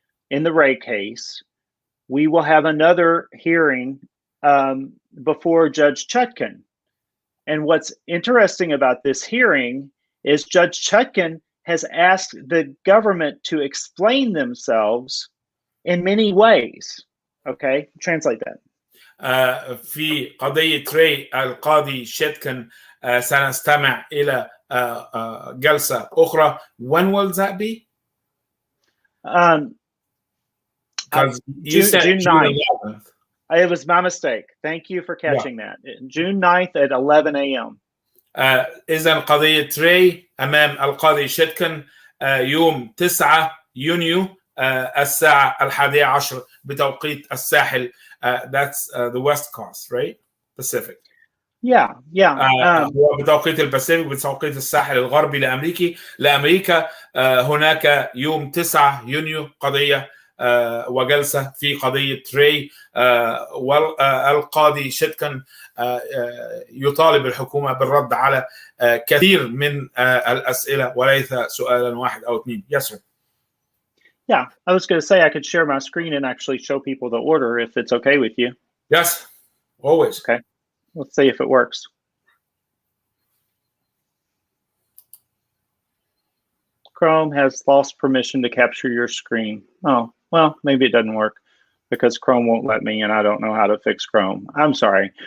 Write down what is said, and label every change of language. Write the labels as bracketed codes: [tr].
[en] in the Ray case, we will have another hearing before Judge Chutkan. And what's interesting about this hearing is Judge Chutkan has asked the government to explain themselves in many ways. Okay, translate that. [ar] في قضية ري القاضي شتكن سنستمع إلى جلسة أخرى. [en] When will that be? June 9th. It was my mistake. Thank you for catching that. June 9th at 11 a.m. [ar] إذن قضية ري أمام القاضي شتكن يوم 9 يونيو الساعة 11 بتوقيت الساحل. [en] That's the West Coast, right? Pacific. Yeah. [ar] هو بتوقيت الباسيفيك بتوقيت الساحل الغربي لأمريكا. هناك يوم 9 يونيو قضية وجلسة في قضية ري، والقاضي شتكن يطالب الحكومة بالرد على كثير من الأسئلة وليس سؤالا واحد أو اثنين. [en] Yes, sir. Yeah, I was going to say I could share my screen and actually show people the order if it's okay with you. Yes, always. Okay, let's see if it works. Chrome has lost permission to capture your screen. Oh, well, maybe it doesn't work because Chrome won't let me and I don't know how to fix Chrome. I'm sorry.